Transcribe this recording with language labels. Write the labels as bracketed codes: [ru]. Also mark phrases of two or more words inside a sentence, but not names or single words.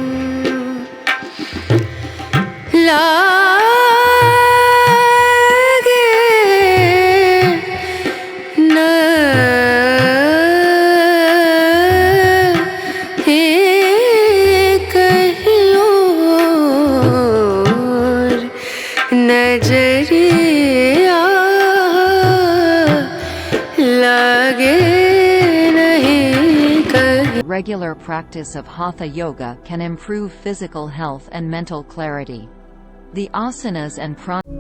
[hi] लागे नहीं कहीं और नजरिया लागे नहीं कहीं. [en] Regular practice of Hatha Yoga can improve physical health and mental clarity. The asanas and pranayama